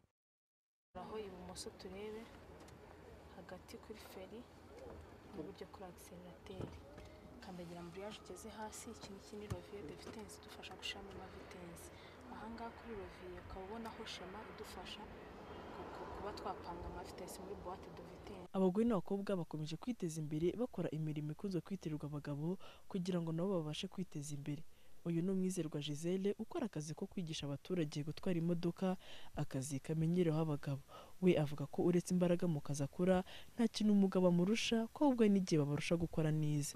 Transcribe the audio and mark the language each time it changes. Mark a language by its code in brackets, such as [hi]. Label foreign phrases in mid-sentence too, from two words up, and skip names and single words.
[rw] Aho ibumoso turebe hagati kuri feri uburyo kuri accelerateri kandagira ambriage ugeze hasi, iki ni [fr] rovier de vitesse [rw] idufasha gushiramo ama vitesse. Ahangaha kuri rovier ukaba ubona aho shema idufasha kuba twapanga ama vitesse muri [fr] boîte de vitesse. [rw] Abagore n'abakobwa bakomeje kwiteza imbere bakora imirimo ikunze kwitirirwa abagabo kugira ngo nabo babashe kwiteza imbere. Uyu ni Umwizerwa Giselle ukora akazi ko kwigisha abaturage gutwara imodoka, akazi kamenyereweho abagabo. We avuga ko uretse imbaraga mu kazi akora nta kintu umugabo amurusha, ko ahubwo n'igihe babarusha gukora neza.